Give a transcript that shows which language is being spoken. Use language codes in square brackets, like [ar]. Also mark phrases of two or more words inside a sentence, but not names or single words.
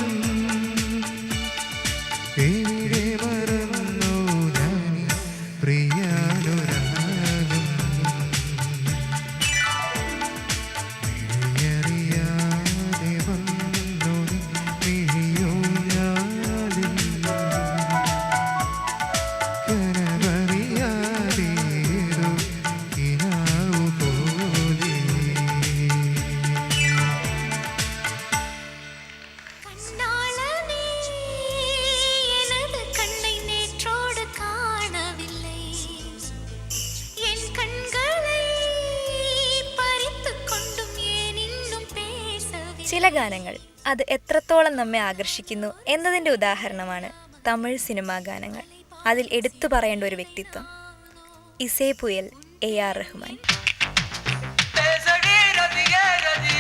[ml] എവിടെ മറന്നു ഞാനീ പ്രിയാനുരാഗം മിഴിയറിയാതെ വന്നു നീ മിഴിയോ ഞാതിൽ കനവറിയാതേതോ കിനാവു പോലെ [ta] கண்ணாளனே எனது கண்ணை நேற்றோடு காணவில்லை என் கண்களை பறித்துக் கொண்டும் ஏன் இன்னும் பேசவில்லை [ml] ചില ഗാനങ്ങൾ അത് എത്രത്തോളം നമ്മെ ആകർഷിക്കുന്നു എന്നതിൻ്റെ ഉദാഹരണമാണ് തമിഴ് സിനിമാ ഗാനങ്ങൾ. അതിൽ എടുത്തു പറയേണ്ട ഒരു വ്യക്തിത്വം [ta] இசை புயல் [ml] AR റഹ്മാൻ. [ta] பேசடி ரதிகேர